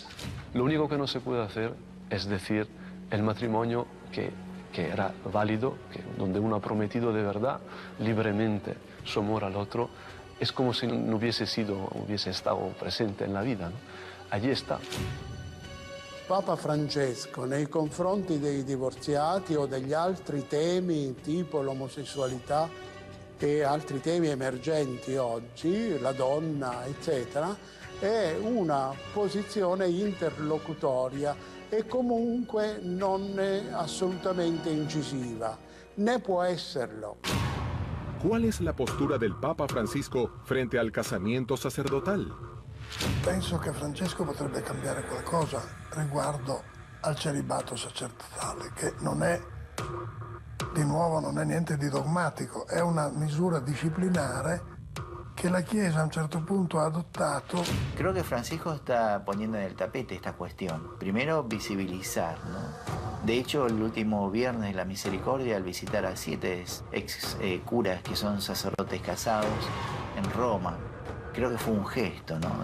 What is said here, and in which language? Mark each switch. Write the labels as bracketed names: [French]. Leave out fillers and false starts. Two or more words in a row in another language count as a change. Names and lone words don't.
[Spanish] Lo único que no se puede hacer es decir el matrimonio que era válido, donde uno ha prometido de verdad, libremente, su amor al otro, es como si no hubiese estado presente en la vida, ¿no? Allí está. [Italian] Papa Francesco nei confronti dei divorziati o degli altri temi tipo l'omosessualità e altri temi emergenti oggi, la donna, eccetera, è una posizione interlocutoria e comunque non è assolutamente incisiva, né può esserlo. [Spanish] ¿Cuál es la postura del Papa Francisco frente al casamiento sacerdotal? [Italian] Penso che Francesco potrebbe cambiare qualcosa riguardo al celibato sacerdotale, che non è, di nuovo, non è niente di dogmatico, è una misura disciplinare [Spanish] que la Chiesa a un cierto punto ha adoptado. Creo que Francisco está poniendo en el tapete esta cuestión. Primero, visibilizar, ¿no? De hecho, el último viernes de la misericordia, al visitar a 7 ex curas que son sacerdotes casados en Roma, creo que fue un gesto, ¿no?